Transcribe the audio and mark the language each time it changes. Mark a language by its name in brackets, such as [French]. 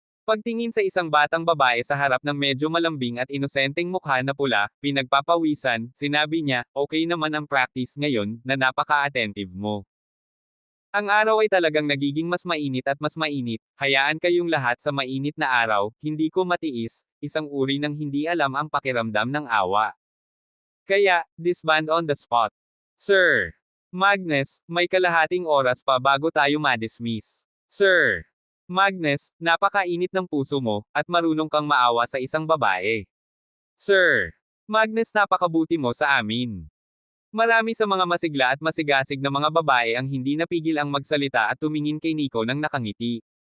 [Filipino] Pagtingin sa isang batang babae sa harap ng medyo malambing at inosenteng mukha na pula, pinagpapawisan, sinabi niya, "Okay naman ang practice ngayon, na napaka-attentive mo. Ang araw ay talagang nagiging mas mainit at mas mainit, hayaan kayong lahat sa mainit na araw, hindi ko matiis, isang uri ng hindi alam ang pakiramdam ng awa. Kaya, [English] disband on the spot. [Filipino] Sir Magnus, may kalahating oras pa bago tayo madismiss. Sir Magnus, napakainit ng puso mo, at marunong kang maawa sa isang babae. Sir Magnus, napakabuti mo sa amin." Marami sa mga masigla at masigasig na mga babae ang hindi napigil ang magsalita at tumingin kay Nico nang nakangiti.